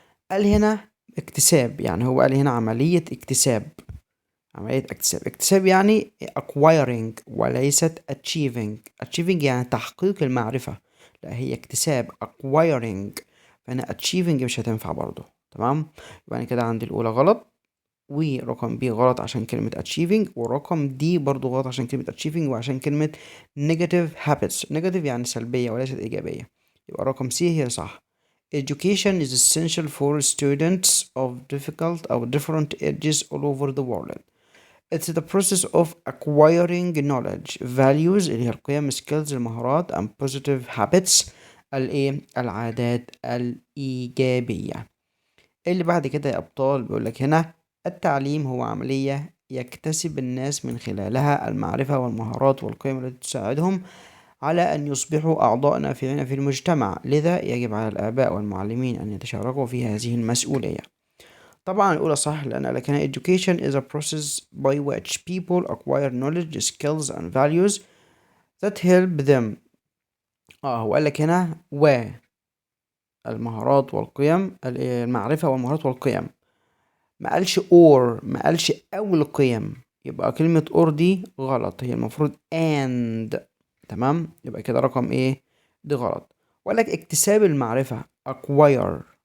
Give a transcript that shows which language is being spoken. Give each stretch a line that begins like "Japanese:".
Arabic: قال هنا اكتساب، يعني هو قال هنا عملية اكتساب، عملية اكتساب يعني acquiring وليست achieving يعني تحقيق المعرفة، لا هي اكتساب acquiring، فهنا achieving مش هتنفع برضو. تمام، يبقى أنا كده عندي الأولى غلط، ورقم بي غلط عشان كلمة achieving، ورقم دي برضو غلط عشان كلمة achieving وعشان كلمة negative habits. negative يعني سلبية وليست إيجابية، يبقى رقم سي هي صح.
English: Education is essential for students of different ages all over the world. It's the process of acquiring knowledge, values
Arabic: اللي هي القيم،
English: skills
Arabic: المهارات،
English: and positive habits
Arabic: العادات الإيجابية. اللي بعد كده يا أبطال بيقول لك هنا التعليم هو عملية يكتسب الناس من خلالها المعرفة والمهارات والقيم التي تساعدهم على أن يصبحوا أعضاء نافعين في المجتمع، لذا يجب على الآباء والمعلمين أن يتشاركوا في هذه المسؤولية. طبعا الأولى صح، لأن لكن
English: education is a process by which people acquire knowledge, skills and values that help them.
Arabic: هو قال لك هنا المهارات والقيم، المعرفة والمهارات والقيم. ما قالش or، ما قالش أو القيم، يبقى كلمة or دي غلط، هي المفروض and. تمام، يبقى كده رقم ايه دي غلط. وقال لك اكتساب المعرفة acquire.